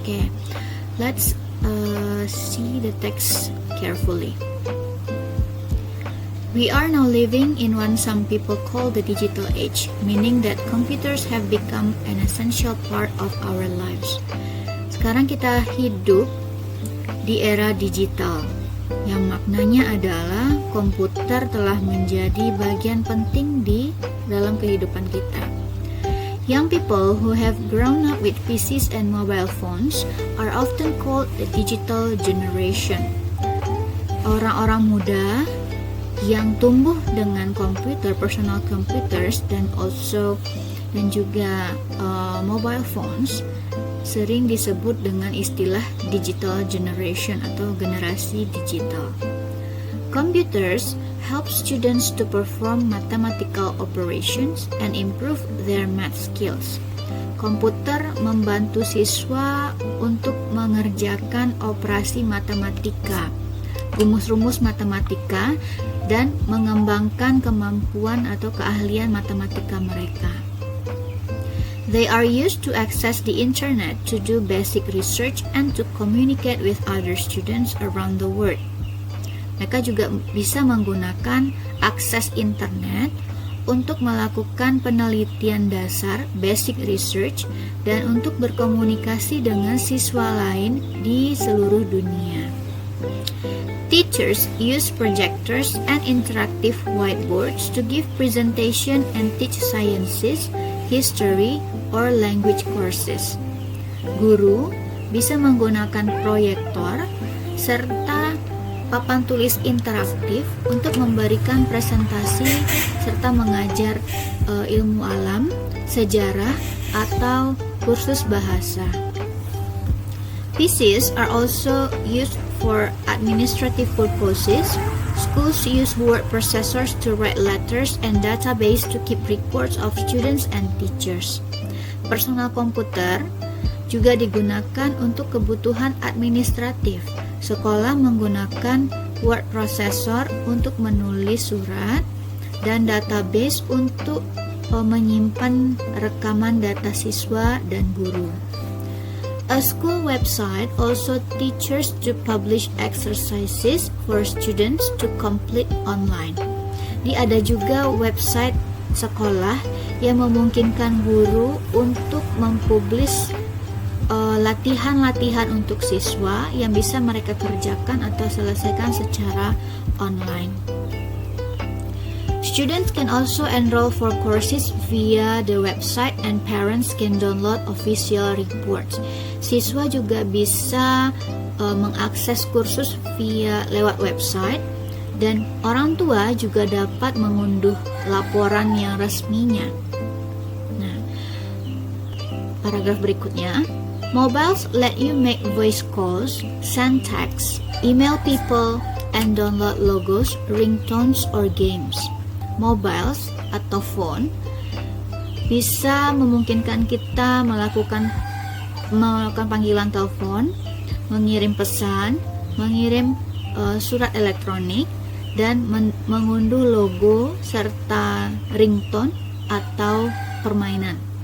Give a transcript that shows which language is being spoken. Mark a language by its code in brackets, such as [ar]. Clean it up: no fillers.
[en] Oke, let's see the text carefully. We are now living in what some people call the digital age, meaning that computers have become an essential part of our lives. [id] Sekarang kita hidup di era digital, yang maknanya adalah komputer telah menjadi bagian penting di dalam kehidupan kita. [en] Young people who have grown up with PCs and mobile phones are often called the digital generation. [id] Orang-orang muda yang tumbuh dengan komputer, [en] personal computers, [id] dan juga [en] mobile phones [id] sering disebut dengan istilah [en] digital generation [id] atau generasi digital. [en] Computers help students to perform mathematical operations and improve their math skills. [id] Komputer membantu siswa untuk mengerjakan operasi matematika, rumus-rumus matematika, dan mengembangkan kemampuan atau keahlian matematika mereka. [en] They are used to access the internet to do basic research and to communicate with other students around the world. [id] Mereka juga bisa menggunakan akses internet untuk melakukan penelitian dasar, [en] basic research, [id] dan untuk berkomunikasi dengan siswa lain di seluruh dunia. [en] Teachers use projectors and interactive whiteboards to give presentation and teach sciences, history, or language courses. [id] Guru bisa menggunakan proyektor serta papan tulis interaktif untuk memberikan presentasi serta mengajar ilmu alam, sejarah, atau kursus bahasa. [en] PCs are also used for administrative purposes. Schools use word processors to write letters and database to keep records of students and teachers. [id] Personal komputer juga digunakan untuk kebutuhan administratif. Sekolah menggunakan word processor untuk menulis surat dan database untuk menyimpan rekaman data siswa dan guru. [en] A school website also teaches to publish exercises for students to complete online. [id] Ada juga website sekolah yang memungkinkan guru untuk mempublish latihan-latihan untuk siswa yang bisa mereka kerjakan atau selesaikan secara online. [en] Students can also enroll for courses via the website and parents can download official reports. [id] Siswa juga bisa mengakses kursus lewat website dan orang tua juga dapat mengunduh laporan yang resminya. Nah, paragraf berikutnya. [en] Mobiles let you make voice calls, send texts, email people, and download logos, ringtones, or games. [id] Mobiles atau phone bisa memungkinkan kita melakukan panggilan telepon, mengirim pesan, mengirim surat elektronik, dan mengunduh logo serta ringtone atau permainan.